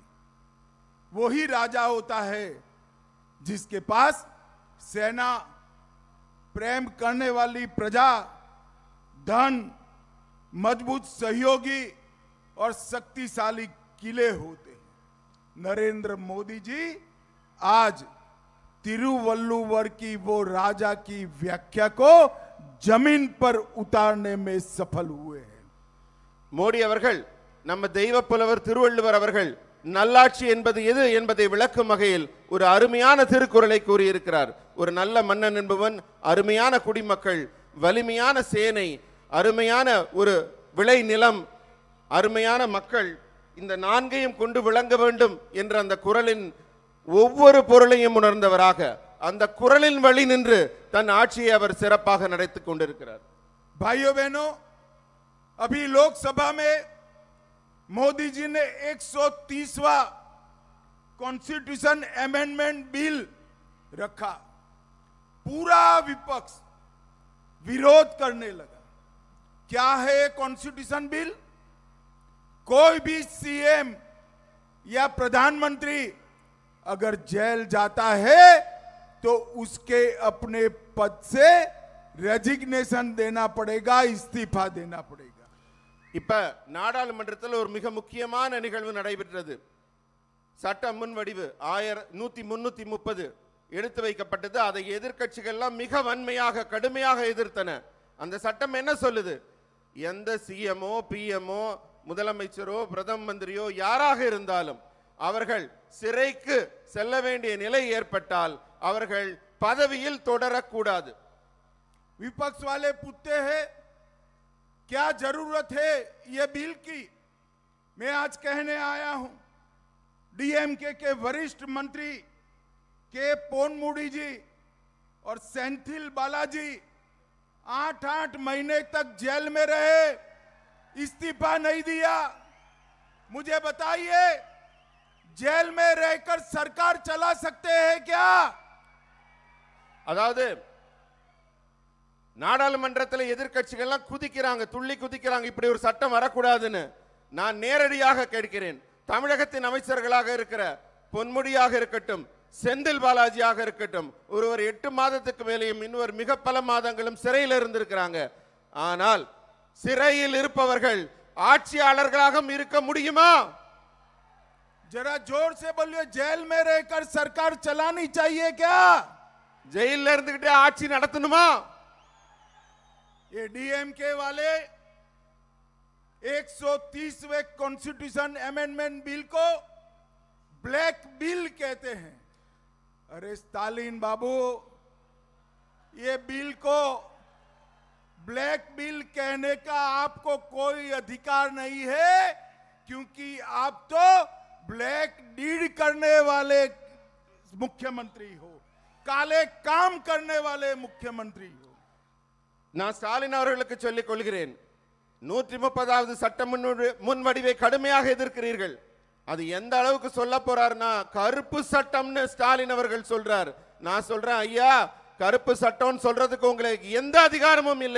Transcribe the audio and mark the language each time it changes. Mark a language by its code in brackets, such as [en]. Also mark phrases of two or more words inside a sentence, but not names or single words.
[hi] वही राजा होता है जिसके पास सेना, प्रेम करने वाली प्रजा, धन, मजबूत सहयोगी और शक्तिशाली किले होते हैं. नरेंद्र मोदी जी आज तिरुवल्लुवर की वो राजा की व्याख्या को जमीन पर उतारने में सफल हुए हैं. [ta] மோடி அவர்கள் நம்ம தெய்வ புலவர் திருவள்ளுவர் அவர்கள் நல்லாட்சி என்பது எது என்பதை விளக்கும் வகையில் ஒரு அருமையான திருக்குறளை கூறியிருக்கிறார். ஒரு நல்ல மன்னன் என்பவன் அருமையான குடிமக்கள், வலிமையான சேனை, அருமையான ஒரு விளை நிலம், அருமையான மக்கள், இந்த நான்கையும் கொண்டு விளங்க வேண்டும் என்ற அந்த குறளின் ஒவ்வொரு பொருளையும் உணர்ந்தவராக அந்த குறளின் வழி நின்று தன் ஆட்சியை அவர் சிறப்பாக நடத்திக் கொண்டிருக்கிறார். [hi] भाइयों बहनों, अभी लोकसभा में मोदी जी ने 130वां [en] constitution amendment bill [hi] रखा. पूरा विपक्ष विरोध करने लगा. क्या है [en] constitution bill? [hi] कोई भी सीएम या प्रधानमंत्री अगर जेल जाता है तो उसके अपने पद से रेजिग्नेशन देना पड़ेगा, इस्तीफा देना पड़ेगा. [ta] இப்ப நாடாளுமன்றத்தில் ஒரு மிக முக்கியமான நிகழ்வு நடைபெற்றது. சட்ட முன்வடிவு 1330 எடுத்து வைக்கப்பட்டது. அதை எதிர்க்கட்சிகள் எல்லாம் மிக வன்மையாக கடுமையாக எதிர்த்தன. அந்த சட்டம் என்ன சொல்லுது? எந்த சிஎம்ஓ, பிஎம்ஓ, முதலமைச்சரோ, பிரதம மந்திரியோ யாராக இருந்தாலும் அவர்கள் சிறைக்கு செல்ல வேண்டிய நிலை ஏற்பட்டால் அவர்கள் பதவியில் தொடரக்கூடாது. [hi] विपक्ष वाले पूछते हैं क्या जरूरत है ये बिल की? मैं आज कहने आया हूं, डीएमके के वरिष्ठ मंत्री के पोनमुडी जी और सेंथिल बालाजी 8-8 महीने तक जेल में रहे, इस्तीफा नहीं दिया। मुझे बताइए, जेल में रहकर सरकार चला सकते हैं क्या? [ta] அதாவது நாடாளுமன்றத்தில் எதிர்க்கட்சிகள்லாம் குதிக்கிறாங்க, துள்ளி குதிக்கிறாங்க, இப்படி ஒரு சட்டம் வரக்கூடாதுன்னு. நான் நேரடியாக கேட்கிறேன், தமிழகத்தின் அமைச்சர்களாக இருக்கிற பொன்முடியாக இருக்கட்டும், செந்தில் பாலாஜியாக இருக்கட்டும், ஒருவர் 8 மாதத்துக்கு மேலேயும் இன்னொரு மிக பல மாதங்களும் சிறையில் இருந்திருக்கிறாங்க. ஆனால் சிறையில் இருப்பவர்கள் ஆட்சியாளர்களாக இருக்க முடியுமா? [hi] जरा जोर से बोलिए, जेल में रहकर सरकार चलानी चाहिए क्या? [ta] ஜெயில இருந்துகிட்டே ஆட்சி நடத்தணுமா? [hi] ये डीएमके वाले 130वें [en] constitution amendment bill [hi] को [en] black bill [hi] कहते हैं। अरे स्टालिन बाबू, ये बिल को [en] black bill [hi] कहने का आपको कोई अधिकार नहीं है, क्योंकि आप तो [en] black deed [hi] करने वाले मुख्यमंत्री हो, काले काम करने वाले मुख्यमंत्री हो। [ta] நான் ஸ்டாலின் அவர்களுக்கு சொல்லிக் கொள்கிறேன், 130வது சட்ட முன்வடிவை கடுமையாக எதிர்க்கிறீர்கள். அது எந்த அளவுக்கு சொல்ல போறாருன்னா, கருப்பு சட்டம்னு ஸ்டாலின் அவர்கள் சொல்றார். நான் சொல்றேன், ஐயா, கருப்பு சட்டம் சொல்றதுக்கு உங்களுக்கு எந்த அதிகாரமும் இல்லை.